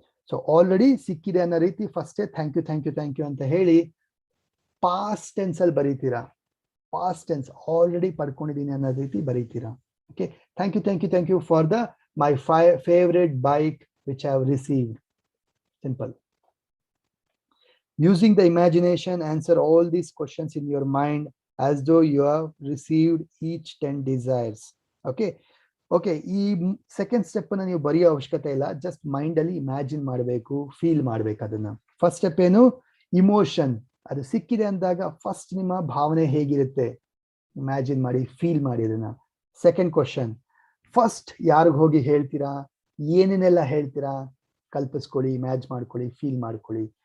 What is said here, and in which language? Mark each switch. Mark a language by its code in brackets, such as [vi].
[kn] So already ಸಿಕ್ಕಿದೆ ಅನ್ನೋ ರೀತಿ ಫಸ್ಟೇ ಥ್ಯಾಂಕ್ ಯು ಅಂತ ಹೇಳಿ ಪಾಸ್ಟ್ ಟೆನ್ಸ್ ಅಲ್ಲಿ ಬರೀತೀರಾ. ಪಾಸ್ಟ್ ಟೆನ್ಸ್ ಆಲ್ರೆಡಿ ಪಡ್ಕೊಂಡಿದ್ದೀನಿ ಅನ್ನೋ ರೀತಿ ಬರೀತೀರಾ. [en] Okay, thank you for the my favourite bike which I have received. Simple. Using the imagination, answer all these questions in your mind as though you have received each 10 desires. Okay. [kn] ಈ second step ಅನ್ನ ನೀವು ಬರೆಯೋ ಅವಶ್ಯಕತೆ ಇಲ್ಲ, just mind ಅಲ್ಲಿ imagine ಮಾಡಬೇಕು, feel ಮಾಡ್ಬೇಕು ಅದನ್ನ. ಫಸ್ಟ್ ಸ್ಟೆಪ್ ಏನು? ಇಮೋಷನ್. ಅದು ಸಿಕ್ಕಿದೆ ಅಂದಾಗ ಫಸ್ಟ್ ನಿಮ್ಮ ಭಾವನೆ ಹೇಗಿರುತ್ತೆ ಇಮ್ಯಾಜಿನ್ ಮಾಡಿ, ಫೀಲ್ ಮಾಡಿ ಅದನ್ನ. ಸೆಕೆಂಡ್ ಕ್ವಶನ್, ಫಸ್ಟ್ ಯಾರಿಗ ಹೋಗಿ ಹೇಳ್ತೀರಾ, ಏನೇನೆಲ್ಲ ಹೇಳ್ತೀರಾ, ಕಲ್ಪಿಸ್ಕೊಳ್ಳಿ, ಇಮ್ಯಾಜ್ ಮಾಡ್ಕೊಳ್ಳಿ, ಫೀಲ್ ಮಾಡ್ಕೊಳ್ಳಿ.